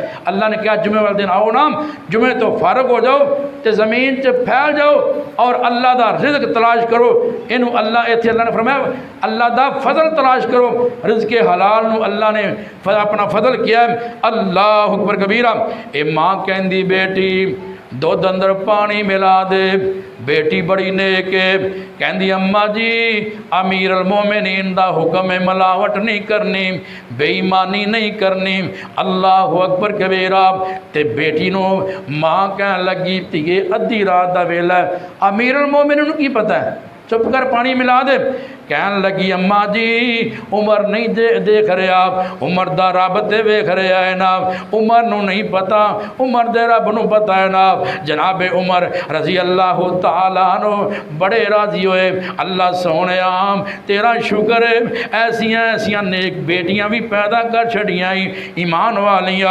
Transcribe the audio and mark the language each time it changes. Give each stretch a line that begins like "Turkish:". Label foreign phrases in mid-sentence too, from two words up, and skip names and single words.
Urdu: اللہ نے کہا جمعہ والے دن آؤ نا، جمعہ تو فارغ ہو جاؤ تے زمین سے پھیل جاؤ اور اللہ دا رزق تلاش کرو۔ انہوں اللہ نے فرمایا اللہ دا فضل تلاش کرو، رزق حلال نو اللہ نے اپنا فضل کیا ہے۔
Arabic: اللہ اکبر کبیرہ۔
Punjabi: اے ماں کہندی بیٹی دُدھ اندر پانی ملا دے. بیٹی بڑی نیک ہے، کہتی اماں جی
Arabic: أمير المؤمنين
Punjabi: دا حکم ہے ملاوٹ نہیں کرنی، بے ایمانی نہیں کرنی.
Arabic: الله أكبر كبيرا.
Punjabi: تے بیٹی نوں ماں کہہ لگی دھیئے ادھی رات دا ویلا
Arabic: أمير المؤمنين
Punjabi: نوں کی پتا ہے، چپ کر پانی ملا دے. کہن لگی اماں جی عمر نہیں دیکھ رہا، عمر دا رب تے ویکھ رہا ہے نا، عمر نوں نہیں پتا، عمر دے رب نوں پتا ہے نا. جناب عمر
Arabic: رضي الله تعالى
Punjabi: نو بڑے راضی ہوئے، اللہ سوہنے تیرا شکر ہے ایسیاں ایسیاں نیک بیٹیاں بھی پیدا کر چھڈیاں ایمان والیاں.